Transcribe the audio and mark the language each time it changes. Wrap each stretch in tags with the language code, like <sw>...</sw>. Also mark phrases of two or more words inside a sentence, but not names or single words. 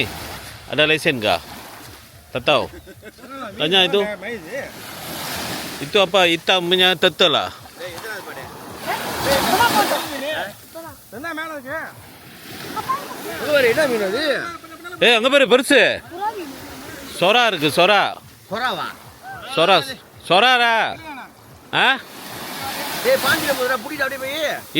<ms>Ada lesen kah? Tak tahu. Tanya itu. Itu apa? Hitam punya turtle lah.</ms> <ta>என்ன மேலே இருக்கு? என்ன மீன் அது? அங்க பாரு பெருசு. சொரா இருக்கு சொரா. சொராவா? சொரா சொராரா? ஆ? பாஞ்சிட போதுடா, புடிடா அப்படியே போய்.</ta>